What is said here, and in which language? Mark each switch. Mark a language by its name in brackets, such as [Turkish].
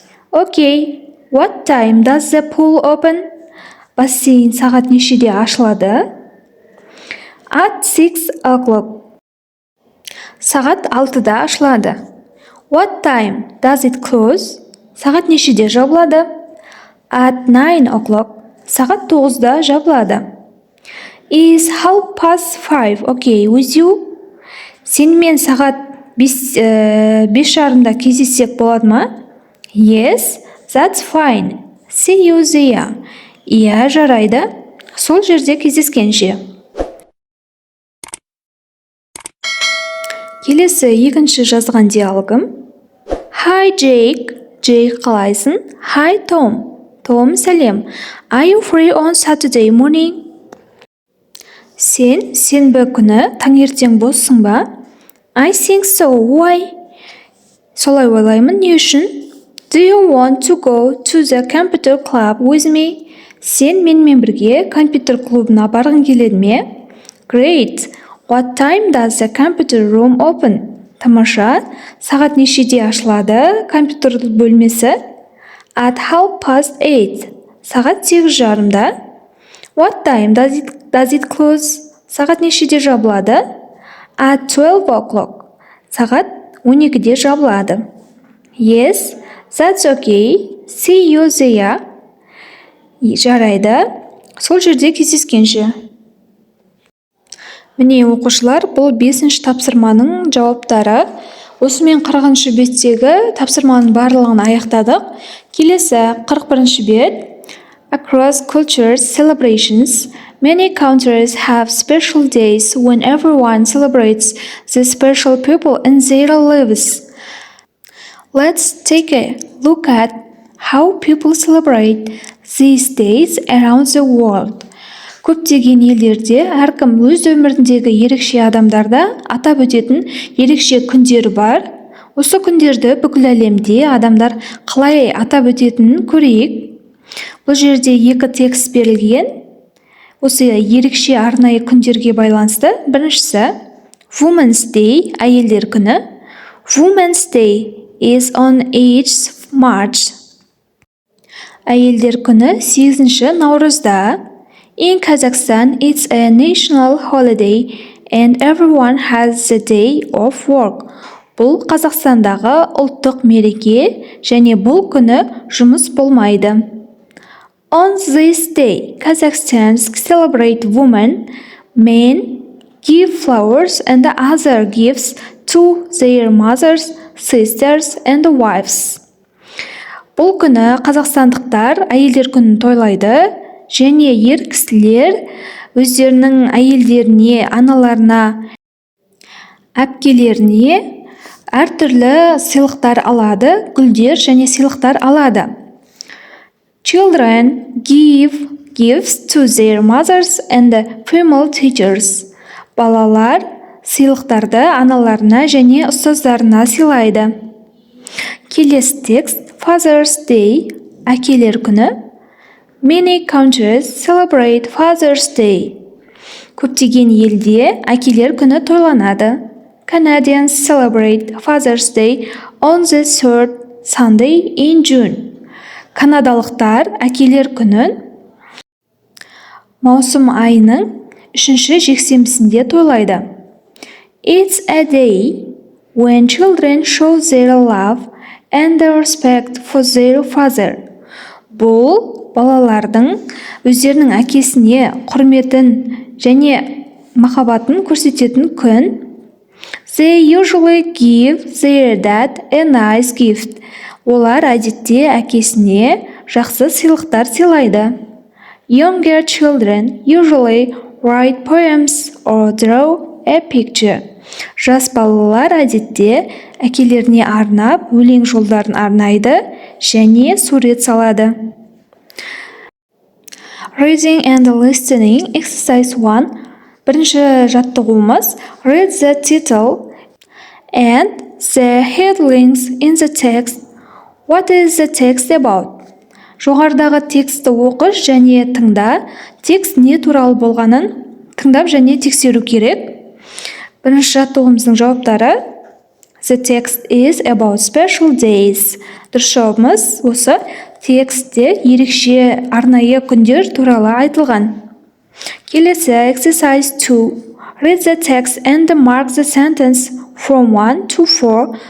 [English] Okay. What time does the pool open? [Kazakh] Бассейн сағат нешеде ашылады? [English] At 6 o'clock. [Kazakh] Сағат 6-да ашылады. [English] What time does it close? [Kazakh] Сағат нешеде жабылады? [English] At 9 o'clock. [Kazakh] Сағат 9-да жабылады. [English] Is 5:30 okay with you? [Kazakh] Сенімен сағат 5:30-да кездессек болады ма? [English] Yes, that's fine. See you there. [Kazakh] Иә, жарайды. Сол жерде кездескенше. Келесі екінші жазған диалогым. [English] Hi Jake. [Kazakh] Jake, қалайсың? [English] Hi Tom. Tom, [Kazakh] сәлем. [English] Are you free on Saturday morning? [Kazakh] Сен сенбі күні таңертең боссың ба? [English] I think so. Why? [Kazakh] Солай ойлаймын. Не үшін? [English] Do you want to go to the computer club with me? [Kazakh] Сен менімен бірге компьютер клубына барғың келеді ме? [English] Great. What time does the computer room open? [Kazakh] Тамаша. Сағат нешеде ашылады компьютер бөлмесі? [English] At 8:30. [Kazakh] Сағат 8:30-да. [English] What time does it close? [Kazakh] Сағат нешеде жабылады? [English] At 12 o'clock. [Kazakh] Сағат 12-де жабылады. [English] Yes, that's okay. See you there. [Kazakh] Жарайды. Сол жерде кездескенше. Міне оқушылар, бұл 5-ші тапсырманың жауаптары. Осымен 40-шы беттегі тапсырманың барлығын аяқтадық. Келесі 41-ші бет. [English] Across cultures celebrations, many countries have special days when everyone celebrates the special people in their lives. Let's take a look at how people celebrate these days around the world. [Kazakh] Көптеген елдерде әркім өз өміріндегі ерекше адамдарда атап өтетін ерекше күндері бар. Осы күндерді бүкіл әлемде адамдар қалай атап өтетінін көрейік. Бұл жерде екі текст берілген. Осы ерекше арнайы күндерге байланысты. Біріншісі Women's Day, әйелдер күні. [English] Women's Day is on 8th March. [Kazakh] Әйелдер күні 8 наурызда. [English] In Kazakhstan, it's a national holiday and everyone has the day of work. [Kazakh] Бұл Қазақстандағы ұлттық мереке және бұл күні жұмыс болмайды. [English] On this day, Kazakhstans celebrate women, men give flowers and other gifts to their mothers, sisters and wives. [Kazakh] Бұл күні қазақстандықтар әйелдер күнін тойлайды. Және ер кісілер өздерінің әйелдеріне, аналарына, әпкелеріне әртүрлі сыйлықтар алады, гүлдер және сыйлықтар алады. [English] Children give gifts to their mothers and female teachers. [Kazakh] Балалар сыйлықтарды аналарына және ұстаздарына сыйлайды. Келесі текст Father's Day, әкелер күні. [English] Many countries celebrate Father's Day. [Kazakh] Көптеген елде әкелер күні тойланады. [English] Canadians celebrate Father's Day on the third Sunday in June. [Kazakh] Канадалықтар әкелер күнін маусым айының 3 жексенбісінде тойлайды. [English] It's a day when children show their love and respect for their father. [Kazakh] Бұл балалардың өздерінің әкесіне құрметін және махаббатын көрсететін күн. [English] They usually give their dad a nice gift. [Kazakh] Олар әдетте әкесіне жақсы сыйлықтар сыйлайды. [English] Younger children usually write poems or draw a picture. [Kazakh] Жас балалар әдетте әкелеріне арнап өлең жолдарын арнайды және сурет салады. [English] Reading and listening exercise 1. [Kazakh] Бірінші жаттығуымыз [English] read the title and the headlines in the text. What is the text about? [Kazakh] Жоғарыдағы тексті оқыс және тыңда. Текст не туралы болғанын тыңдап және тексеру керек. Бірінші жаттығуымыздың жауаптары [English] The text is about special days. [Kazakh] Дұрыс жауабымыз осы. Текстте ерекше арнайы күндер туралы айтылған. Келесі exercise 2. [English] Read the text and mark the sentence from 1 to 4.